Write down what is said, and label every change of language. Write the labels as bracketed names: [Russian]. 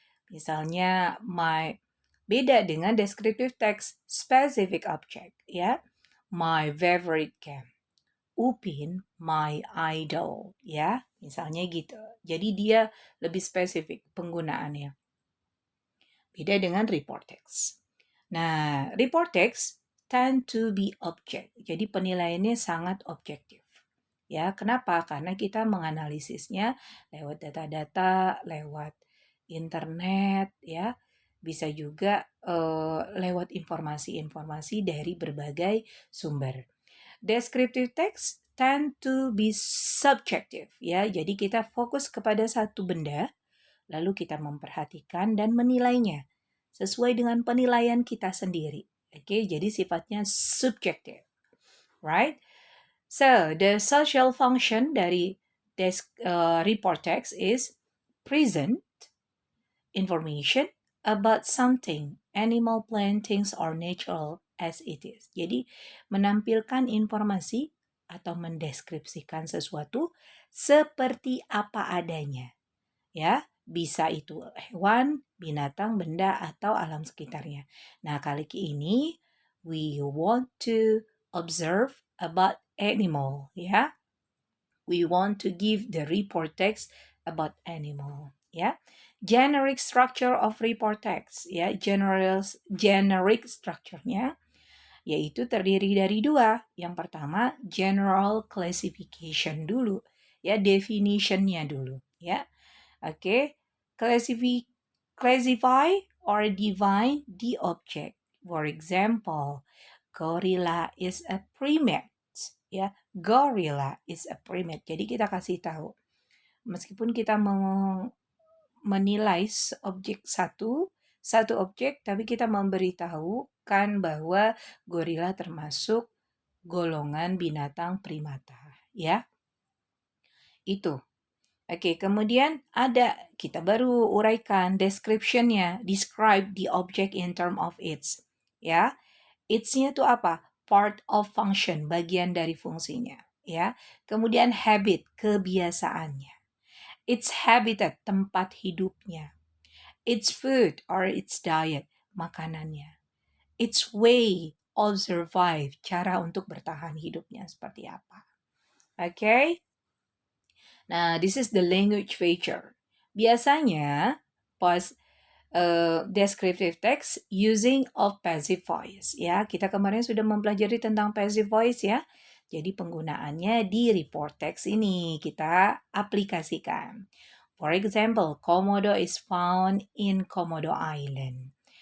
[Indonesian] Misalnya beda dengan descriptive text, specific object ya. [English] My favorite game. Upin, my idol ya. Misalnya gitu. [Indonesian] Jadi dia lebih spesifik penggunaannya. Beda dengan report text. [English] Nah, report text tend to be object. [Indonesian] Jadi penilaiannya sangat objektif. Ya, kenapa? Karena kita menganalisisnya lewat data-data, lewat internet, ya. Bisa juga lewat informasi-informasi dari berbagai sumber. [English] Descriptive text tend to be subjective, ya. [Indonesian] Jadi kita fokus kepada satu benda, lalu kita memperhatikan dan menilainya sesuai dengan penilaian kita sendiri. Oke, jadi sifatnya subjektif. Right? [English] So, the social function dari report text is present information about something, animal, plant, things, or natural as it is. [Indonesian] Jadi, menampilkan informasi atau mendeskripsikan sesuatu seperti apa adanya. Ya, bisa itu hewan, binatang, benda, atau alam sekitarnya. Nah, kali ini [English] we want to observe about animal, ya. We want to give the report text about animal, ya. Generic structure of report text, ya. [Indonesian] Generic structure-nya yaitu terdiri dari dua. Yang pertama, general classification dulu, ya, definition-nya dulu, ya. [English] Okay, classify or define the object. For example, gorilla is a primate. [Indonesian] Ya, [English] gorilla is a primate. [Indonesian] Jadi kita kasih tahu. Meskipun kita menilai objek satu objek, tapi kita memberitahukan bahwa gorila termasuk golongan binatang primata. Ya, itu. Oke, kemudian kita baru uraikan description-nya. [English] Describe the object in term of its. [Indonesian] Ya, its-nya itu apa? [English] Part of function, [Indonesian] bagian dari fungsinya. Ya, kemudian habit, kebiasaannya. [English] Its habitat, [Indonesian] tempat hidupnya. [English] Its food or its diet, makanannya. Its way of survive, [Indonesian] cara untuk bertahan hidupnya seperti apa. Oke? [English] Nah, this is the language feature. [Indonesian] Biasanya, pas [English] descriptive text using of passive voice. [Indonesian] Ya, kita kemarin sudah mempelajari tentang passive voice ya. Jadi penggunaannya di report text ini kita aplikasikan. [English] For example, Komodo is found in Komodo Island.